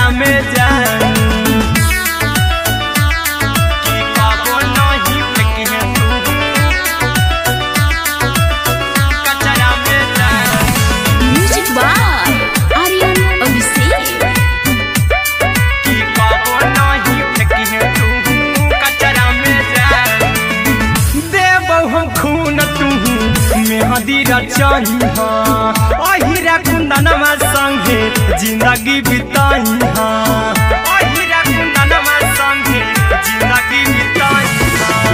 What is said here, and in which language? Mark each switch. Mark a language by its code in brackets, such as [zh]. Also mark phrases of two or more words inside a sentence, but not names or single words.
[mai] में जानू कि कबो नहीं फेंकिहे तू कचरा में जानू। [en] Music by Aryan Abhishek. [mai] कि कबो नहीं फेंकिहे तू कचरा में जानू। देबौ हम खून तू मेहदी रचाई हाँ अहिरा कुंदनमा संगे जिंदगी बिताई हाँ अहिरा कुंदनमा संगे जिंदगी बिताई हाँ।